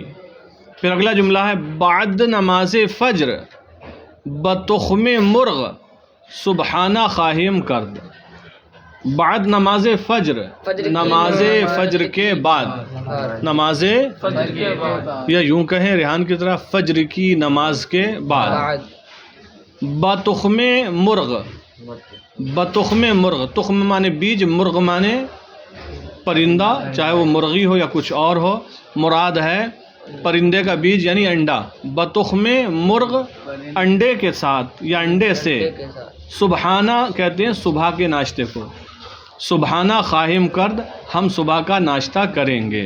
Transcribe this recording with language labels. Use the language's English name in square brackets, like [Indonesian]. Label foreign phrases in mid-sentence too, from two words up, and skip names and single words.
[Urdu] پھر اگلا جملہ ہے [Persian] بعد نماز فجر بتخم مرغ سبحانہ خواہم کرد۔ بعد نماز فجر، [Urdu] نماز فجر کے بعد، نماز یا یوں کہیں ریحان کی طرح فجر کی نماز کے بعد، [Persian] بتخم مرغ، بتخم مرغ، [Urdu] تخم مانے بیج، مرغ مانے پرندہ، چاہے وہ مرغی ہو یا کچھ اور ہو، مراد ہے پرندے کا بیج یعنی انڈا۔ [Persian] بتخم مرغ، [Urdu] انڈے کے ساتھ یا انڈے سے، سبحانہ کہتے ہیں صبح کے ناشتے کو، [Persian] سبحانہ خواہم کرد، [Urdu] ہم صبح کا ناشتہ کریں گے۔